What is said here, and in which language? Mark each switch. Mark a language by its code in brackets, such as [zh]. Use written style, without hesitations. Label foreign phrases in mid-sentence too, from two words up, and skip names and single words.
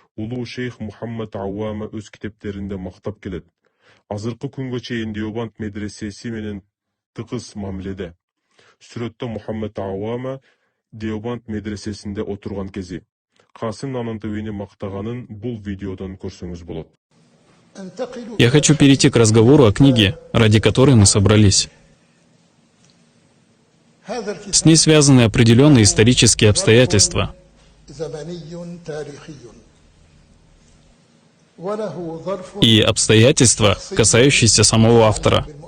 [ky] Улуу шейх Мухаммад Ауама өз китептеринде мактап келет. Азыркы күнгө чейин Деобанд медресеси менен тыгыз мамиледе. Сүрөттө Мухаммад Ауама Деобанд медресесинде отурган кези. Касым Нанантовини мактаганын бул видеодон көрсөңүз болот. [ru] Я хочу перейти к разговору о книге, ради которой мы собрались. С ней связаны определенные исторические обстоятельства. И обстоятельства, касающиеся самого автора.